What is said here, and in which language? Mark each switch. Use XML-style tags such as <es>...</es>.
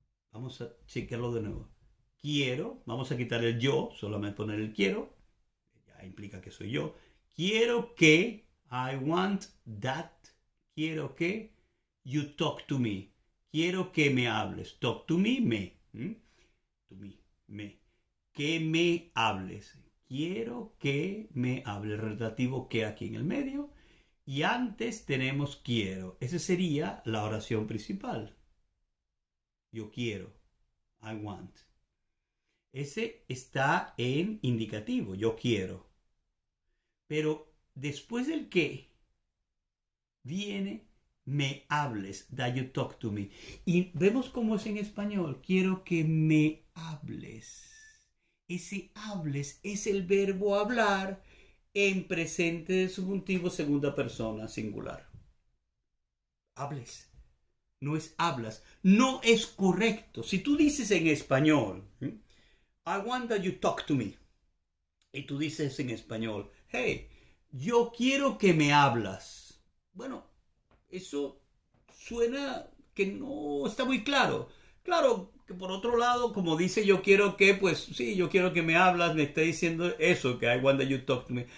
<es>Vamos a chequearlo de nuevo. Quiero, vamos a quitar el yo, solamente poner el quiero. Ya implica que soy yo. Quiero que,</es> <en>I want that.</en> <es>Quiero que</es> <en>you talk to me.</en> <es>Quiero que me hables.</es> <en>Talk to me, me. To me, me.</en> <es>Que me hables. quiero que me hable, el relativo que aquí en el medio, y antes tenemos quiero. Esa sería la oración principal. Yo quiero,</es> <en>I want.</en> <es>Ese está en indicativo, yo quiero. Pero después del que viene me hables,</es> <en>that you talk to me.</en> <es>Y vemos cómo es en español, quiero que me hables. Ese hables es el verbo hablar en presente de subjuntivo segunda persona singular. Hables. No es hablas. No es correcto. Si tú dices en español,</es> <en>I want that you talk to me.</en> <es>Y tú dices en español, hey, yo quiero que me hablas. Bueno, eso suena que no está muy claro. Claro que por otro lado, como dice yo quiero que, pues sí, yo quiero que me hablas, me está diciendo eso, que</es> <en>I want that you talk to me.</en>